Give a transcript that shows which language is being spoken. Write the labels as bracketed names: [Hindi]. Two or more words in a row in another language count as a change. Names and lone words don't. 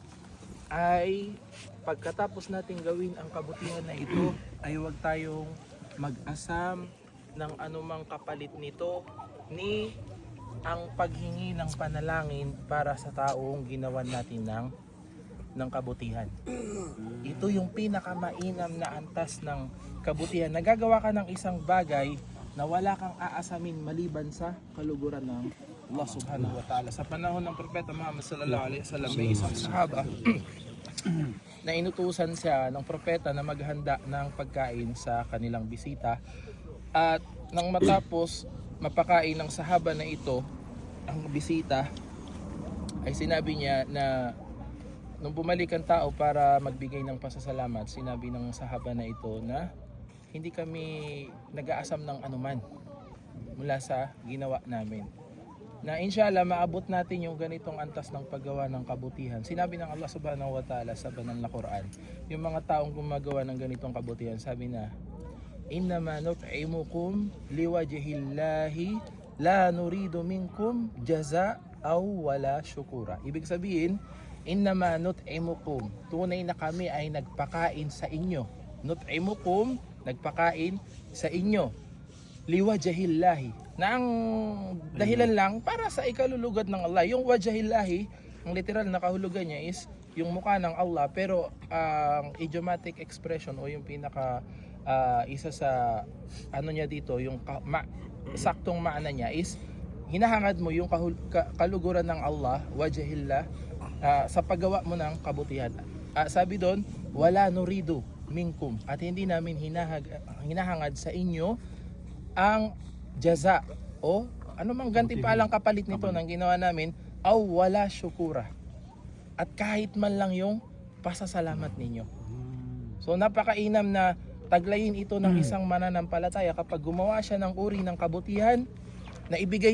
[Filipino] ay pagkatapos natin gawin ang kabutihan na ito ay huwag tayong mag-asam ng anumang kapalit nito ni ang paghingi ng panalangin para sa taong ginawan natin ng kabutihan. Ito yung pinakamainam na antas ng kabutihan. Nagagawa ka ng isang bagay na wala kang aasamin maliban sa kaluguran ng [Arabic] الله سبحانه وتعالى. [Filipino] Sa panahon ng Propeta Muhammad [Arabic] صلى الله عليه وسلم, [Filipino] may isang sahaba na inutusan siya ng propeta na maghanda ng pagkain sa kanilang bisita, at nang matapos mapakain ng sahaba na ito ang bisita, ay sinabi niya na nung bumalik ang tao para magbigay ng pasasalamat, sinabi ng sahaba na ito na hindi kami nag-aasam ng anuman mula sa ginawa namin, na inshallah maabot natin yung ganitong antas ng paggawa ng kabutihan. Sinabi ng [Arabic] الله سبحانه وتعالى [Filipino] sa banal na Quran, yung mga taong gumagawa ng ganitong kabutihan, sabi na, [Arabic] إنما نطعمكم لوجه الله لا نريد منكم جزاء أو ولا شكورا. [Filipino] Ibig sabihin, [Arabic] إنما نطعمكم, [Filipino] tunay na kami ay nagpakain sa inyo. Nut'imukum, nagpakain sa inyo. Liwajhillahi, na ang dahilan lang para sa ikalulugad ng Allah. Yung wajhillahi, ang literal na kahulugan niya is yung mukha ng Allah, pero ang [English] idiomatic expression [Filipino] o yung pinaka isa sa ano niya dito, yung saktong maana niya is hinahangad mo yung kaluguran ng Allah, wajhillah, sa paggawa mo ng kabutihan. Sabi doon, [Arabic] ولا نريد منكم, [Filipino] at hindi namin hinahangad sa inyo ang jaza o anumang gantimpalang kapalit nito ng ginawa namin, [Arabic] أو ولا شكورا, [Filipino] at kahit man lang yung pasasalamat ninyo. So napakainam na taglayin ito ng isang mananampalataya kapag gumawa siya ng uri ng kabutihan na ibigay